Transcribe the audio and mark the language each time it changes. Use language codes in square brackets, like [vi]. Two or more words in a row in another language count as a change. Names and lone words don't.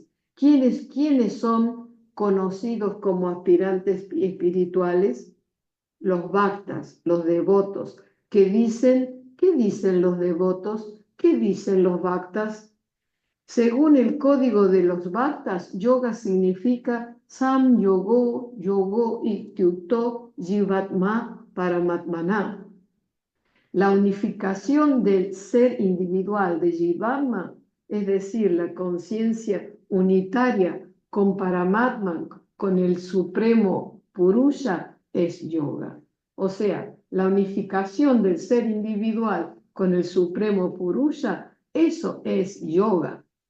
[es] ¿Quiénes son conocidos como aspirantes espirituales? Los bhaktas, los devotos. ¿Qué dicen los devotos? ¿Qué dicen los bhaktas? Según el código de los bhaktas, yoga significa [sa] सं योगो इत्युक्तो जीवात्म परमात्मनोः. [es] La unificación del ser individual de Jivatma, es decir, la conciencia unitaria con Paramatman, con el supremo Purusha, es yoga. O sea, la unificación del ser individual con el supremo Purusha, eso es yoga.